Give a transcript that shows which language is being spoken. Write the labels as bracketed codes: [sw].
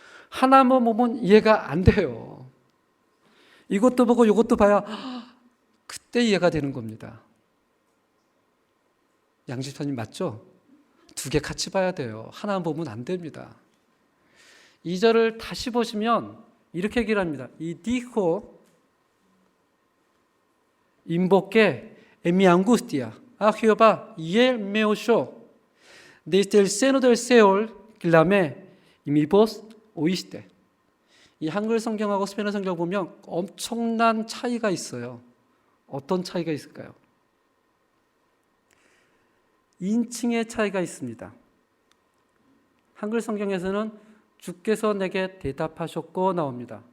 [ko] 하나만 보면 이해가 안 돼요. 이것도 보고 이것도 봐야 그때 이해가 되는 겁니다. 양집사님 맞죠? 두 개 같이 봐야 돼요. 하나만 보면 안 됩니다. 2절을 다시 보시면 이렇게 얘기를 합니다. 이 [es] dijo invoqué en mi angustia a Jehová y él me oyó. Desde el seno del Seol clamé y mi voz oíste. [ko] 이 한글 성경하고 스페인어 성경 보면 엄청난 차이가 있어요. 어떤 차이가 있을까요? 인칭의 차이가 있습니다. 한글 성경에서는 주께서 내게 대답하셨고 나옵니다.